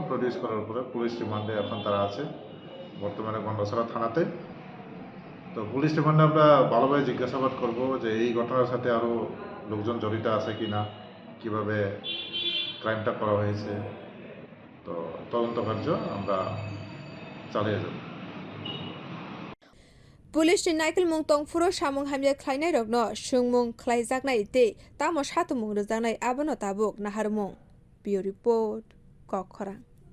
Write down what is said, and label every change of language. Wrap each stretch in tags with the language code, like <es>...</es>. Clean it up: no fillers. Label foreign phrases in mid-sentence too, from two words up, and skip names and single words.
<bn>প্রডিউস করার পরে</bn> <en>police remand</en> <bn>এখন তারা আছে বর্তমানে গন্ডাছড়া থানাতে। তো</bn> <en>police remand</en> <bn>আমরা ভালোভাবে জিজ্ঞাসাবাদ করব যে এই ঘটনার সাথে আরও লোকজন জড়িত আছে কি না, কীভাবে ক্রাইমটা করা হয়েছে। তো তদন্ত কার্য আমরা চালিয়ে যাব।</bn> <trp>Police ni naikol mung tongfuro samung hamya khlainai rokno sungmung khlaijaknai te tamo satumung rwjaknai abono tabuk naharmung.</trp> <en>Bureau report Kokhara।</en>